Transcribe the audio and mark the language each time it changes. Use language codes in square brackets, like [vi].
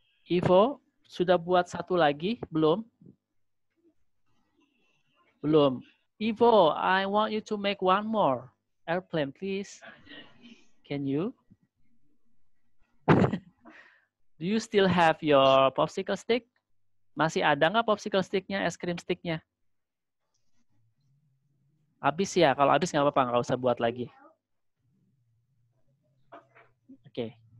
[id] Ivo, sudah buat satu lagi? Belum? Belum. [en] Ivo, I want you to make one more airplane, please. Can you? Do you still have your popsicle stick? [id] Masih ada nggak popsicle sticknya, es krim sticknya? Habis ya, kalau habis nggak apa-apa, nggak usah buat lagi. Oke.